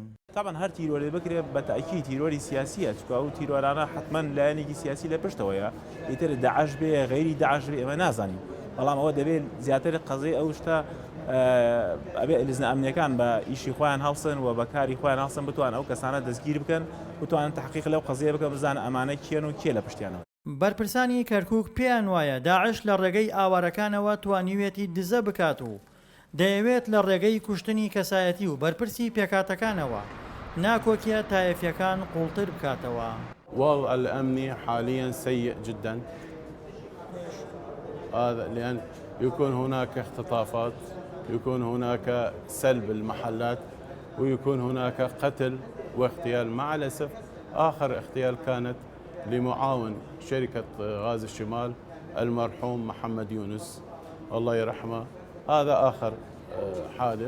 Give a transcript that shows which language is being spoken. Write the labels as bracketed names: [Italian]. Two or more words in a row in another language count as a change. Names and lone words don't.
[Central Kurdish] طبعا هەر تیرۆری بکرێت بە تاکید تیرۆری سیاسیە، چکە ئەو تیرۆرانە حتمما لایەنێکی سیاسی لە پشتەوەیە، ئیتر داعش بێ غەیری داعش بێ ئێمە نازانین، بەڵام ئەوە دەبێت زیاتر قەزەی ئەو شتە ئەبێ لیزنە ئەمنیەکان بە ئیشی خۆیان هەڵسن و بەکاری خۆیان هەڵسن بتوان ئەو کەسانە دەستگیر بکەن، بتوانن تحقیق لەو قەزەیە بکە بزانە ئەمانە کێن و کێ لە پشتیانەوە. بەرپرسانی کەرکووک پێیان وایە داعش لە ڕێگەی ئاوارەکانەوە توانیوێتی دزە بکات و دەیەوێت لە ڕێگەی کوشتنی کەسایەتی و بەرپرسی پێکاتەکانەوە ناکۆکیە تایەفیەکان قوڵتر بکاتەوە. [Arabic] الوضع الأمني حاليا سيء جدا، هذا لأن يكون هناك اختطافات، يكون هناك سلب المحلات، ويكون هناك قتل واغتيال. مع الأسف آخر اغتيال كانت لمعاون شركة غاز الشمال المرحوم محمد يونس الله يرحمه، هذا آخر حادث.